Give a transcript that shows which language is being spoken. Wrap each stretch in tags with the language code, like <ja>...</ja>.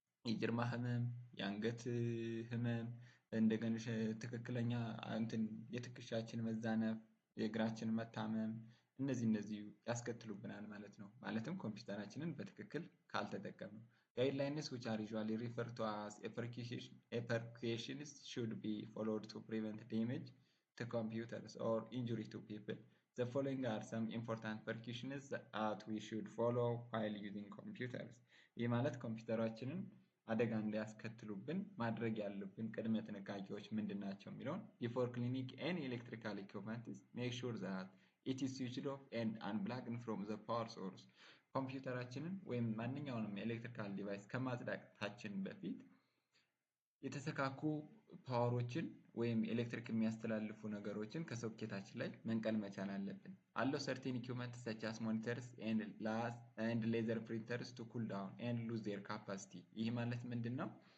<am>የጀርባ ህመም፣ የአንገት ህመም እንደገና ትክክለኛ የትከሻችን መዛነፍ፣ የእግራችን መታመም እነዚህ ያስከትሉብናል ማለት ነው። ማለትም ኮምፒውተራችንን በትክክል ካልተጠቀምነው።</am> <en>Guidelines which are usually referred to as precautions should be followed to prevent damage to computers or injury to people. The following are some important precautions that we should follow while using computers.</en> <am>ይህ ማለት ኮምፒውተራችንን አደጋ እንዳያስከትሉብን ማድረግ ያለብን ቅድመ ጥንቃቄዎች ምንድናቸው የሚለውን</am> <en>before cleaning any electrical equipment make sure that it is switched off and unplugged from the power source.</en> <am>ኮምፒውተራችንን ወይም ማንኛውንም ኤሌክትሪካል ዲቫይስ ከማጽዳታችን በፊት የተሰካኩ ፓወሮችን ወይም ኤሌክትሪክ የሚያስተላልፉ ነገሮችን ከሶኬታችን ላይ መንቀል መቻል አለብን።</am> <en>Allow certain equipment such as monitors and laser printers to cool down and lose their capacity.</en> <am>ይህ ማለት ምንድነው?</am>